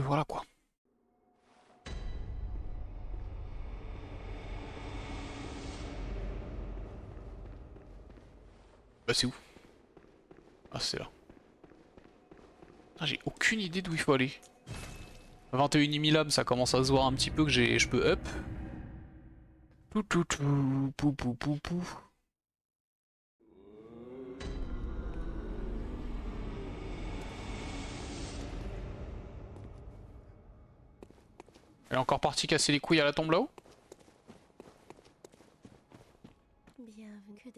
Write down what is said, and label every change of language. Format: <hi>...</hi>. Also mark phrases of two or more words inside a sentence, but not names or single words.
<fr>Voilà quoi. Bah c'est où? Ah c'est là. J'ai aucune idée d'où il faut aller. 21 000 âmes, ça commence à se voir un petit peu que je peux up. Tout tout tout, pou pou pou pou. Elle est encore partie casser les couilles à la tombe là-haut? Bienvenue que des...</fr>